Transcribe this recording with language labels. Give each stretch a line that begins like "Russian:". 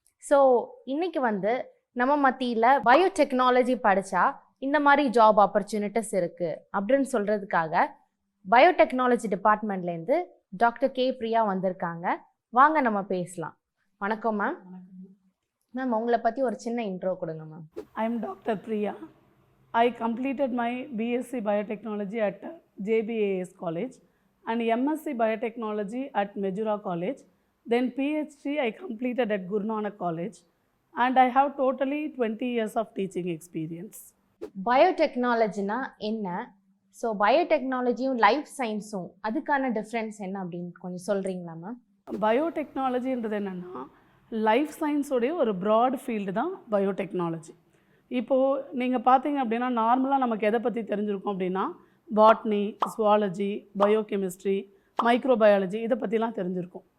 Tamil: So இன்னைக்கு நம்ம மத்தியில் பயோடெக்னாலஜி படித்தா இந்த மாதிரி ஜாப் ஆப்பர்ச்சுனிட்டிஸ் இருக்குது அப்படின்னு சொல்கிறதுக்காக பயோடெக்னாலஜி டிபார்ட்மெண்ட்லேருந்து டாக்டர் கே பிரியா வந்திருக்காங்க. வாங்க நம்ம பேசலாம். வணக்கம் மேம். மேம் உங்களை பற்றி ஒரு சின்ன இன்ட்ரோ கொடுங்க ma'am.
English: I am Dr. Priya. I completed my BSc Biotechnology at JBAS College and MSc Biotechnology at Majura College. Then PhD I completed at Guru Nanak College and I have totally 20 years of teaching experience.
Tamil: பயோடெக்னாலஜினா என்ன? So பயோடெக்னாலஜியும் life சயின்ஸும் அதுக்கான difference என்ன அப்படின்னு கொஞ்சம் சொல்கிறீங்களா ma'am? பயோடெக்னாலஜின்றது என்னென்னா life சயின்ஸோடைய ஒரு broad field தான் biotechnology. இப்போது நீங்கள் பார்த்தீங்க அப்படின்னா நார்மலாக நமக்கு எதை பற்றி தெரிஞ்சிருக்கோம் அப்படின்னா பாட்னி, ஜுவாலஜி, பயோகெமிஸ்ட்ரி, மைக்ரோபயாலஜி இதை பற்றிலாம் தெரிஞ்சிருக்கும்.